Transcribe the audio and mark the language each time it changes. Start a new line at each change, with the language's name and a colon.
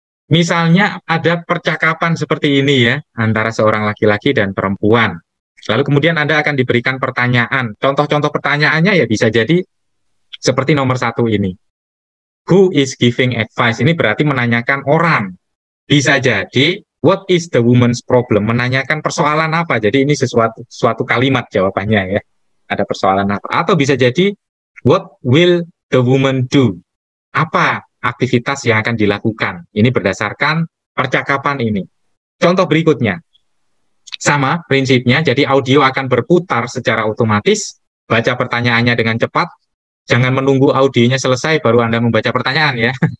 Indonesian: Misalnya ada percakapan seperti ini ya antara seorang laki-laki dan perempuan. Lalu kemudian Anda akan diberikan pertanyaan. Contoh-contoh pertanyaannya ya bisa jadi seperti nomor 1 ini.
English: Who is giving advice?
Indonesian: Ini berarti menanyakan orang. Bisa jadi
English: what is the woman's problem?
Indonesian: Menanyakan persoalan apa? Jadi ini suatu kalimat jawabannya ya. Ada persoalan apa? Atau bisa jadi
English: what will the woman do?
Indonesian: Apa aktivitas yang akan dilakukan? Ini berdasarkan percakapan ini. Contoh berikutnya. Sama prinsipnya, jadi audio akan berputar secara otomatis, baca pertanyaannya dengan cepat, jangan menunggu audionya selesai baru Anda membaca pertanyaan ya.